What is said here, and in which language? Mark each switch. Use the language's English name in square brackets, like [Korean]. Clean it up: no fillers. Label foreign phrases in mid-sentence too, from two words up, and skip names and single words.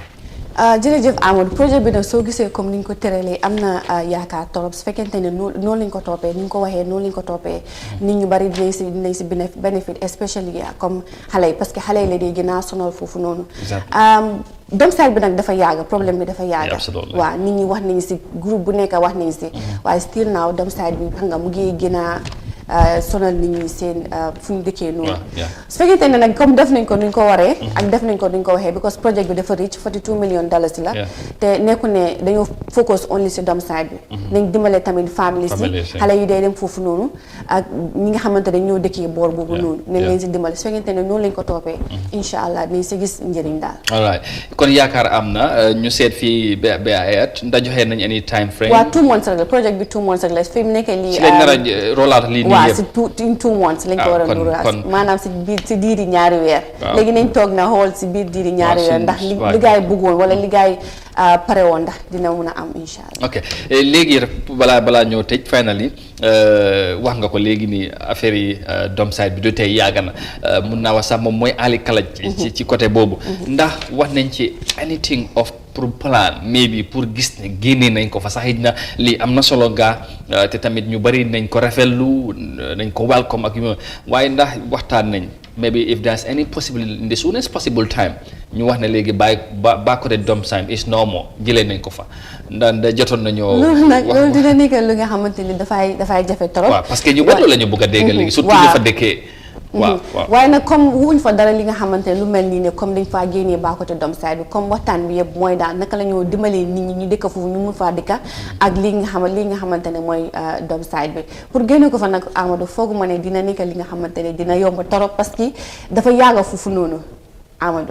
[Wolof] jërëjëf Amadou projet bi nag soo gisee comme ni ñu ko tëralee am na yaakaar torop su fekkente ne noonu lañ ko toppee ni ñu ko waxee noonu lañ ko toppee nit ñu bari dinañ si benefit especially comme xale yi [French] parce que [Wolof] xale yi la dee gën a sonal foofu noonu doom side bi nag dafa yàgg problème bi dafa yàgg waaw nit ñi wax nañ si groupe bu nekk wax nañ si waaye [English] still now [Wolof] doom side bi xam nga mu ngi gën a sonal nit ñi seen fu ñu dëkkee noonu su fekkente ne nag comme def nañ ko nuñ ko waree ak def nañ ko nuñ ko waxee because project bi dafa reach $42 million la te nekku ne dañoo [English] focus only [Wolof] si doom side bi nañ dimbale tamit families yi xale yi day dem foofu noonu ak ñi nga xamante ne ñoo dëkkee boor boobu noonu nañ leen si dimbale su fekkente ne noonu lañ ko toppee [Arabic] إن شاء الله [Wolof] nañ si gis njëriñ daal alright kon yaakaar am na ñu seet fii ba ayat ndax joxe nañ [English] any time frame [Wolof] waaw 2 months rek la project bi 2 months rek la fi mu nekkee lii si lañ nar a rollaat lii waaw si 2 months lañ ko war a dural maanaam si diiri ñaari weer léegi nañ toog na xool si biir diiri ñaari weer ndax li gaay bëggoon wala li gaay pare woon ndax dina mun a am [Arabic] إن شاء الله [Wolof] ok léegi rek balaa ñëw tëj finally wax nga ko léegi ni affaire yi doom side bi du tey yàgg na mun naa wax sax moom mooy ali kalaj ci côté boobu ndax wax nañ ci [English] anything of [Wolof] pour plan maybe pour gis ne génnee nañ ko fa sax it na lii am na solo gaa te tamit ñu bari nañ ko rafetlu nañ ko welcome ak yu waaye ndax waxtaan nañ [English] maybe if there's any possible in the soonest possible time [Wolof] ñu wax ne léegi ba côté doom side [English] is no more [Wolof] jëlee nañ ko fa ndax jotoon nañoo loolu dina nekk lu nga xamante ni dafay jafe trop waaw [French] parce que [Wolof] ñu bari la ñu bëgg a dégg léegi surtout ñu fa dëkkee waaw waaye nag comme wuñ fa dara li nga xamante ne lu mel nii ne comme dañ faa génnee baa côté doom side bi comme waxtaan bi yëpp mooy daal naka la ñoo dimbalee nit ñi ñu dëkk foofu ñu mun faa dëkka ak li nga xamante ne mooy doom side bi pour génne ko fa nag Amadou fooguma ne dina nekk li nga xamante ne dina yomb [French] trop parce que [Wolof] dafa yàgga foofu noonu Amadou